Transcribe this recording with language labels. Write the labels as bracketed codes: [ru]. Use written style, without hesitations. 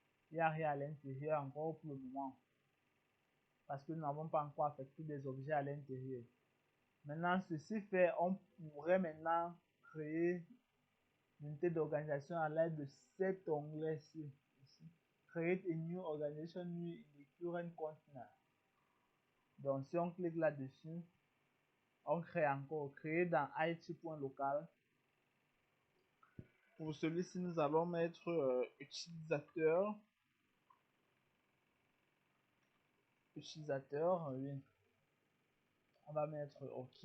[fr] Il n'y a rien à l'intérieur encore pour le moment. Parce que nous n'avons pas encore affecté des objets à l'intérieur. Maintenant, ceci fait, on pourrait maintenant créer une unité d'organisation à l'aide de cet onglet-ci. [en] Create a new organization new in the current container. [fr] Donc, si on clique là-dessus, on crée encore, créer dans it.local. Pour celui-ci, nous allons mettre utilisateur. Utilisateur, oui. On va mettre OK.